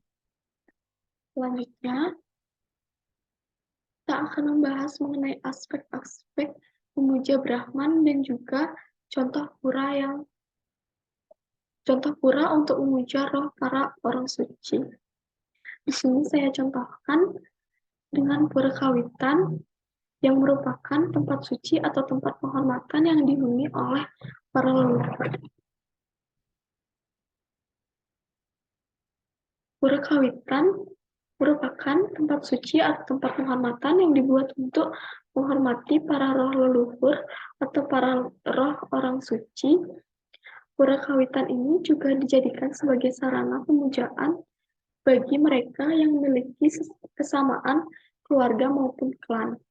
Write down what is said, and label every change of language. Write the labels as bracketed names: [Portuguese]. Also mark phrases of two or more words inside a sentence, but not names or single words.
[Indonesian] Selanjutnya, kita akan membahas mengenai aspek-aspek memuja Brahman dan juga contoh pura untuk memuja roh para orang suci. Di sini saya contohkan dengan pura kawitan yang merupakan tempat suci atau tempat penghormatan yang dihuni oleh para leluhur. Pura kawitan merupakan tempat suci atau tempat penghormatan yang dibuat untuk menghormati para roh leluhur atau para roh orang suci. Pura kawitan ini juga dijadikan sebagai sarana pemujaan bagi mereka yang memiliki kesamaan keluarga maupun klan.